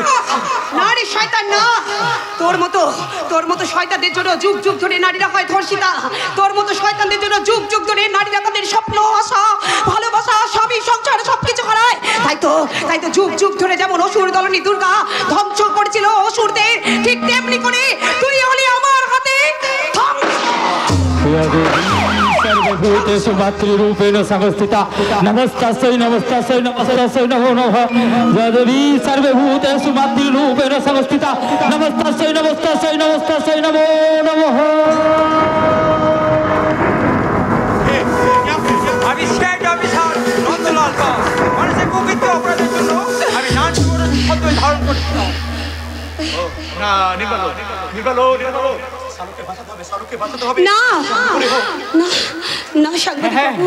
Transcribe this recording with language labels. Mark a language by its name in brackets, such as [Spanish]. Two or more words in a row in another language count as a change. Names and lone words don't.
[Bangla] না রে শয়তান না, তোর মতো শয়তানদের জন্য যুগ যুগ ধরে নারীরা হয় ধর্ষিতা। তোর মতো শয়তানদের জন্য যুগ যুগ ধরে নারীরা তাদের স্বপ্ন, আশা, ভালোবাসা, স্বামী, সংসার সবকিছু হারায়। তাই তো যুগ যুগ ধরে যেমন অসুর দলনী দুর্গা ধ্বংস করেছিল অসুরদের, ঠিক তেমনি করে তুই হলি আমার হাতে ধ্বংস। [Sanskrit] सर्वभूतेषु मातृरूपेण संस्थिता नमस्तास्यै नमस्तास्यै नमस्तास्यै नमो नमः यद्वी सर्वभूतेषु मातृरूपेण संस्थिता नमस्तास्यै नमस्तास्यै नमस्तास्यै नमो नमः। [Bangla] আমি স্টেট অফিসার নন্দলাল পাল, মানুষের প্রকৃত অপরাধের জন্য আমি নাচ করে শব্দ ধারণ করছিলাম। না নির্মল, না না সাংবাদিক বাবু,